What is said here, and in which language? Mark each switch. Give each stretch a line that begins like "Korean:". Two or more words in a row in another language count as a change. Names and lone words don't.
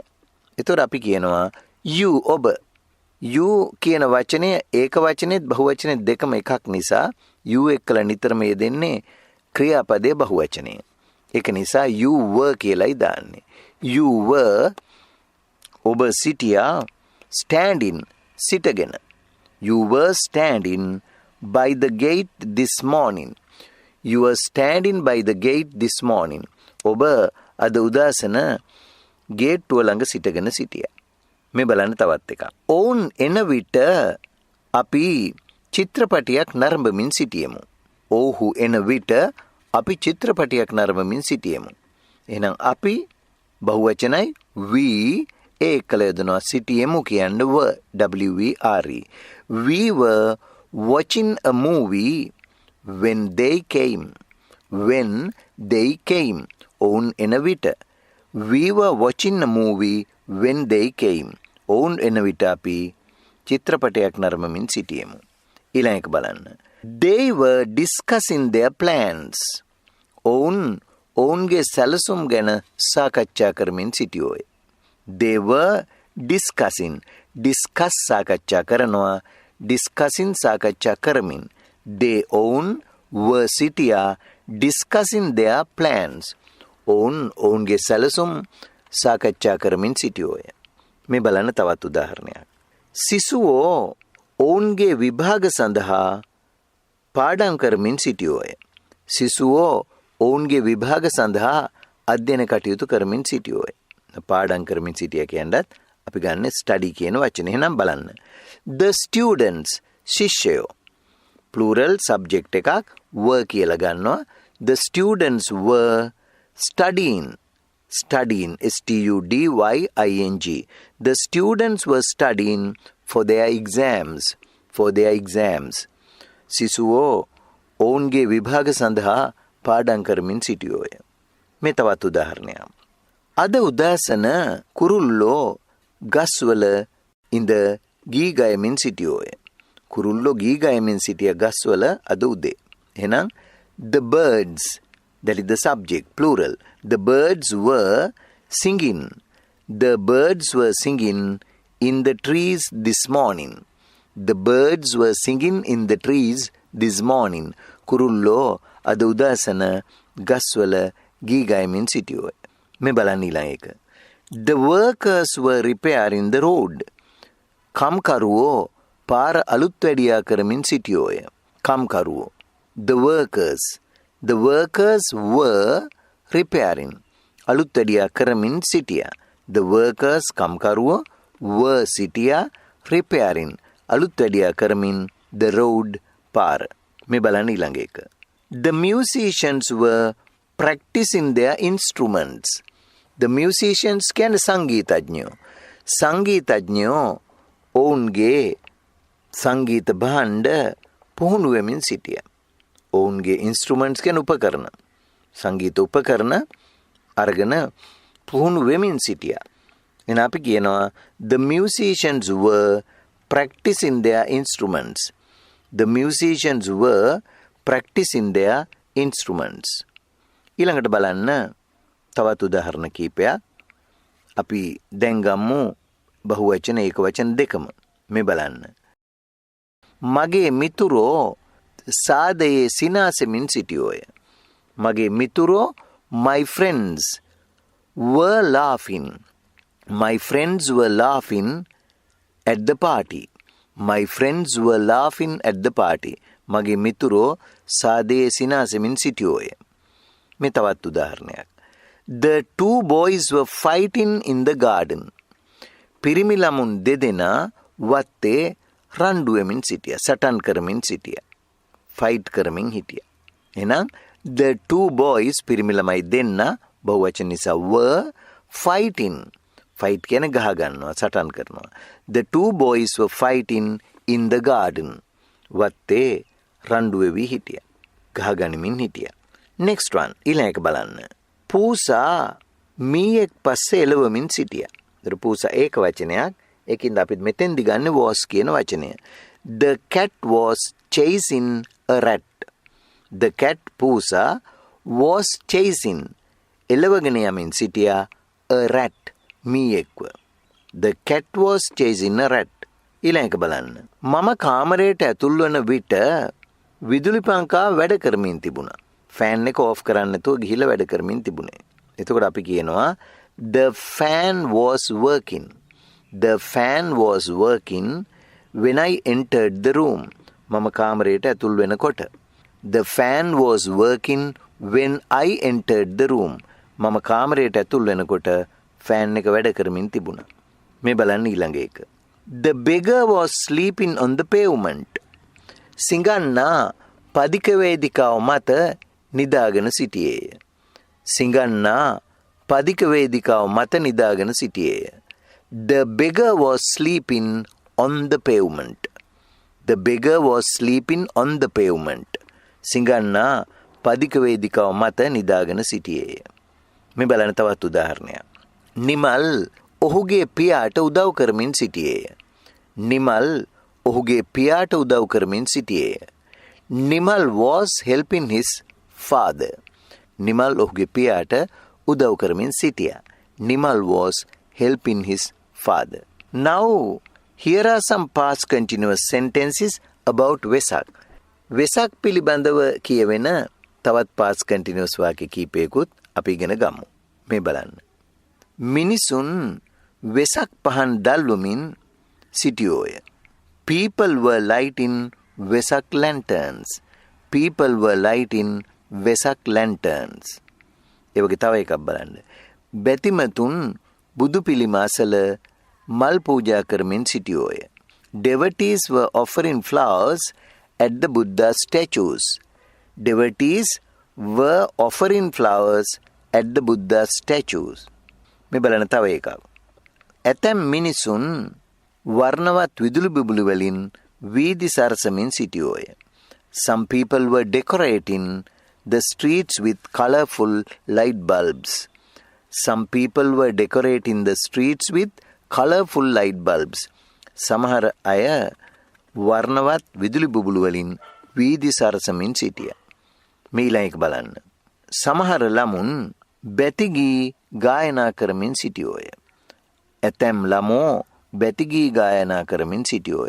Sinhala: එතකොට අපි කියනවා you ඔබ. you කියන වචනය ඒක වචනේත් බහුවචනේත් දෙකම එකක් නිසා you එක්කලා නිතරම යෙදෙන්නේ ක්‍රියාපදයේ බහුවචනය. ඒක නිසා
English: you were
Sinhala: කියලායි දාන්නේ.
English: you were
Sinhala: ඔබ සිටියා standing සිටගෙන.
English: you were standing by the gate this morning. you were standing by the gate this morning.
Sinhala: ඔබ අද උදෑසන ගේට්ටුව ළඟ සිටගෙන සිටියා. මේ බලන්න තවත් එකක්. ඔවුන් එන විට අපි චිත්‍රපටයක් නරඹමින් සිටියෙමු. ඔව්හු එන විට අපි චිත්‍රපටයක් නරඹමින් සිටියෙමු. එහෙනම් අපි බහුවචනයි we ඒකල යොදනවා සිටියෙමු කියන්න were.
English: We were watching a movie when they came. When they came.
Sinhala: ඔවුන් එන විට.
English: We were watching a movie when they came.
Sinhala: ඔවුන් එන විට අපි චිත්‍රපටයක් නරඹමින් සිටියෙමු. ඊළඟ එක බලන්න.
English: They were discussing their plans.
Sinhala: ඔවුන්ගේ සැලසුම් ගැන සාකච්ඡා කරමින් සිටියෝය.
English: They were discussing. Discuss
Sinhala: සාකච්ඡා කරනවා. Discussing සාකච්ඡා කරමින්.
English: They ඔවුන් were සිටියා discussing their plans.
Sinhala: ඔවුන්ගේ සැලසුම් සාකච්ඡා කරමින් සිටියෝය. මේ බලන්න තවත් උදාහරණයක්. සිසුවෝ ඔවුන්ගේ විභාග සඳහා පාඩම් කරමින් සිටියෝය. සිසුවෝ ඔවුන්ගේ විභාග සඳහා අධ්‍යයන කටයුතු කරමින් සිටියෝය. පාඩම් කරමින් සිටිය කියනවත් අපි ගන්න study කියන වචනේ. එහෙනම් බලන්න.
English: The students ශිෂ්‍යයෝ. plural subject එකක් were
Sinhala: කියලා ගන්නවා.
English: The students were studying. Studying studying. The students were studying for their exams.
Sinhala: සිසුවෝ ඔවුන්ගේ විභාග සඳහා පාඩම් කරමින් සිටියෝය. මේ තවත් උදාහරණයක්. අද උදෑසන කුරුල්ලෝ ගස්වල ඉඳ ගී ගයමින් සිටියෝය. කුරුල්ලෝ ගී ගයමින් සිටිය ගස්වල අද උදේ.
English: එහෙනම් the birds, that is the subject, plural. The birds were singing. The birds were singing in the trees this morning. The birds were singing in the trees this morning.
Sinhala: කුරුල්ලෝ අද උදෑසන ගස්වල ගී ගයමින් සිටියෝය. මේ බලන්න ඊළඟ එක.
English: The workers were repairing the road.
Sinhala: කම්කරුවෝ පාර අලුත් වැඩියා කරමින් සිටියෝය. කම්කරුවෝ.
English: The workers were repairing.
Sinhala: අලුත් වැඩියා කරමින් සිටියා.
English: The workers කම්කරුවෝ were සිටියා repairing.
Sinhala: අලුත් වැඩියා කරමින්
English: the road
Sinhala: පාර. මේ බලන්න ඊළඟ එක.
English: The musicians were practicing their instruments. The musicians
Sinhala: කියන්නේ සංගීතඥයෝ. සංගීතඥයෝ ඔවුන්ගේ සංගීත භාණ්ඩ පුහුණු වෙමින් සිටියා. ඔවුන්ගේ instruments කියන්නේ උපකරණ. සංගීත උපකරණ අරගෙන පුහුණු වෙමින් සිටියා. එහෙනම් අපි කියනවා
English: the musicians were practicing their instruments. The musicians were practicing their instruments.
Sinhala: ඊළඟට බලන්න තවත් උදාහරණ කීපයක්. අපි දැන් ගමු බහුවචන ඒකවචන දෙකම. මේ බලන්න. මගේ මිතුරෝ සාදයේ සිනාසෙමින් සිටියෝය. මගේ මිතුරෝ
English: my friends were laughing. My friends were laughing at the party. My friends were laughing at the party.
Sinhala: මගේ මිතුරෝ සාදයේ සිනාසෙමින් සිටියෝය. මේ තවත් උදාහරණයක්.
English: The two boys were fighting in the garden.
Sinhala: පිරිමි ළමුන් දෙදෙනා වත්තේ රණ්ඩු වෙමින් සිටියා. සටන් කරමින් සිටියා. ෆයිට් කරමින් හිටියා. එහෙනම්
English: the two boys
Sinhala: පිරිමි ළමයි දෙන්න බහුවචන නිසා
English: were fighting.
Sinhala: ෆයිට් කියන්නේ ගහ ගන්නවා, සටන් කරනවා.
English: The two boys were fighting in the garden.
Sinhala: වත්තේ රණ්ඩු වෙවි හිටියා. ගහ ගනිමින් හිටියා.
English: next one
Sinhala: ඊළඟ එක බලන්න. පූසා මීයක් පස්සේ එළවමින් සිටියා. ඒතර පූසා ඒක වචනයක්. ඒකින්ද අපි මෙතෙන්දි ගන්න was කියන වචනය.
English: The cat was chasing a rat. The cat පූසා was chasing
Sinhala: එළවගෙන යමින් සිටියා
English: a rat මීයෙක්ව. The cat was chasing a rat.
Sinhala: ඊළඟ එක බලන්න. මම කාමරයට ඇතුල් වන විට විදුලි පංකා වැඩ කරමින් තිබුණා. ෆෑන් එක ඕෆ් කරන්න නැතුව ගිහිල්ලා වැඩ කරමින් තිබුණේ. එතකොට අපි කියනවා
English: the fan was working. The fan was working when I entered the room.
Sinhala: මම කාමරයට ඇතුල් වෙනකොට.
English: The fan was working when I entered the room.
Sinhala: මම කාමරයට ඇතුල් වෙනකොට ෆෑන් එක වැඩ කරමින් තිබුණා. මේ බලන්න ඊළඟ එක.
English: The beggar was sleeping on the pavement.
Sinhala: සිඟන්නා පදික වේදිකාව මත නිදාගෙන සිටියේය. සිඟන්නා පදික වේදිකාව මත නිදාගෙන සිටියේය.
English: The beggar was sleeping on the pavement. The beggar was sleeping on the pavement.
Sinhala: සිඟන්නා පදික වේදිකාව මත නිදාගෙන සිටියේය. මේ බලන්න තවත් උදාහරණයක්. නිමල් ඔහුගේ පියාට උදව් කරමින් සිටියේය. නිමල් ඔහුගේ පියාට උදව් කරමින් සිටියේය.
English: නිමල් was helping his father.
Sinhala: නිමල් ඔහුගේ පියාට උදව් කරමින් සිටියා.
English: නිමල් was helping his father. Now, here are some past continuous sentences about Vesak.
Sinhala: Vesak පිළිබඳව කියවෙන තවත්
English: past continuous
Sinhala: වාක්‍ය කීපයකුත් අපි ඉගෙන ගමු. මේ බලන්න. මිනිසුන් වෙසක් පහන් දැල්වමින් සිටියෝය.
English: People were lighting Vesak lanterns. People were lighting Vesak lanterns.
Sinhala: ඒ වගේ තව එකක් බලන්න. බැතිමතුන් බුදු පිළිම අසල මල් පූජා කරමින් සිටියෝය.
English: Devotees were offering flowers at the Buddha statues. Devotees were offering flowers at the Buddha statues.
Sinhala: මේ බලන්න තව එකක්. ඇතැම් මිනිසුන් වර්ණවත් විදුලි බුබුලු වලින් වීදි සරසමින් සිටියෝය.
English: Some people were decorating the streets with colorful light bulbs. Some people were decorating the streets with colorful light bulbs.
Sinhala: සමහර අය වර්ණවත් විදුලි බුබුලු වලින් වීදි සරසමින් සිටියා. මේ ඊළඟ එක බලන්න. සමහර ළමුන් බැතිගී ගායනා කරමින් සිටියෝය. ඇතැම් ළමෝ බැතිගී ගායනා කරමින් සිටියෝය.